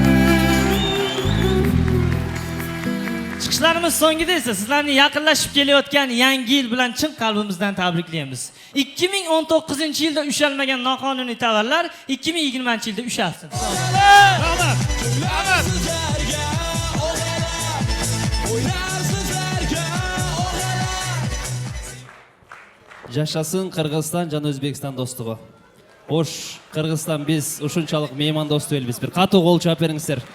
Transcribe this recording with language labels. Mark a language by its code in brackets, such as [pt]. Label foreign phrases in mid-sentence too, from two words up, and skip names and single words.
[uz] Chiqishlarimiz so'ngida esa sizlarni yaqinlashib kelayotgan yangi yil bilan chin qalbimizdan tabriklaymiz. 2019-yilda ushalmagan noqonuniy tovarlar 2020-yilda ushalsin. Rahmat. [ky] Жашасын Кыргызстан жана Өзбекстан достугу. Ош, Кыргызстан биз ушунчалык мейман доступ элбиз. Бир катуу кол чаап бериңиздер.